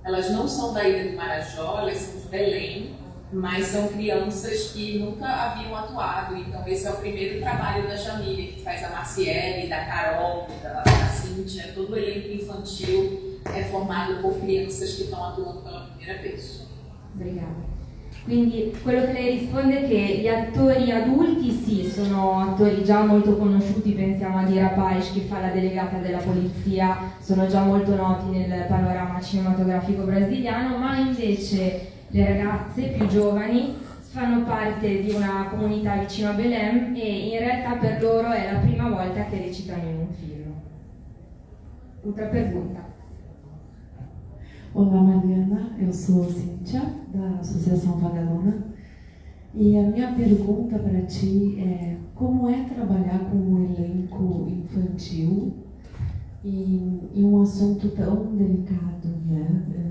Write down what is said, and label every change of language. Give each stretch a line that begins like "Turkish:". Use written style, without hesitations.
Portuguese: Elas não são da ilha de Marajó, elas são de Belém, mas são crianças que nunca haviam atuado. Então esse é o primeiro trabalho da Jamília, que faz a Marciele, da Carol, da Cíntia. Todo o elenco infantil é formado por crianças que estão atuando pela primeira vez. Obrigada.
Italian: Quindi quello che lei risponde è che gli attori adulti sì, sono attori già molto conosciuti, pensiamo a Dira Paz che fa la delegata della polizia, sono già molto noti nel panorama cinematografico brasiliano, ma invece le ragazze più giovani fanno parte di una comunità vicino a Belém e in realtà per loro è la prima volta che recitano in un film.
Portuguese: Outra pergunta. Olá Mariana, eu sou Cíntia, da Associação Vagaluna, e a minha pergunta para ti é como é trabalhar com um elenco infantil em um assunto tão delicado, né?